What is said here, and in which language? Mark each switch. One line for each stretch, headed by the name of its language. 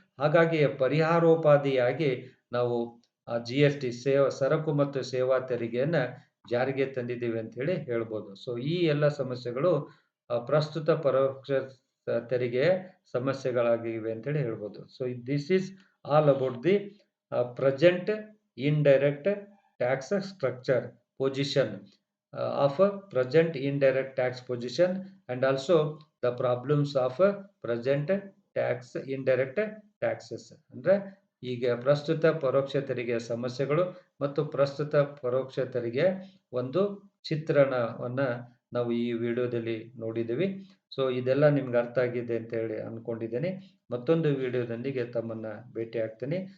Kannada: ಹಾಗಾಗಿ ಪರಿಹಾರೋಪಾದಿಯಾಗಿ ನಾವು GST ಸರಕು ಮತ್ತು ಸೇವಾ ತೆರಿಗೆಯನ್ನ ಜಾರಿಗೆ ತಂದಿದ್ದೀವಿ ಅಂತ ಹೇಳಿ ಹೇಳ್ಬೋದು. ಸೊ ಈ ಎಲ್ಲ ಸಮಸ್ಯೆಗಳು ಪ್ರಸ್ತುತ ಪರೋಕ್ಷ ತೆರಿಗೆಯ ಸಮಸ್ಯೆಗಳಾಗಿವೆ ಅಂತ ಹೇಳಿ ಹೇಳ್ಬೋದು.
English: So this is all about the present indirect tax structure position of present indirect tax position and also the problems of present tax indirect taxes.
Kannada: ಅಂದ್ರೆ ಈಗ ಪ್ರಸ್ತುತ ಪರೋಕ್ಷ ತೆರಿಗೆಯ ಸಮಸ್ಯೆಗಳು ಮತ್ತು ಪ್ರಸ್ತುತ ಪರೋಕ್ಷ ತೆರಿಗೆ ಒಂದು ಚಿತ್ರಣವನ್ನ ನಾವು ಈ ವಿಡಿಯೋದಲ್ಲಿ ನೋಡಿದ್ದೀವಿ. ಸೊ ಇದೆಲ್ಲ ನಿಮ್ಗೆ ಅರ್ಥ ಆಗಿದೆ ಅಂತ ಹೇಳಿ ಅನ್ಕೊಂಡಿದ್ದೇನೆ. ಮತ್ತೊಂದು ವಿಡಿಯೋದೊಂದಿಗೆ ತಮ್ಮನ್ನ ಭೇಟಿ ಆಗ್ತೀನಿ.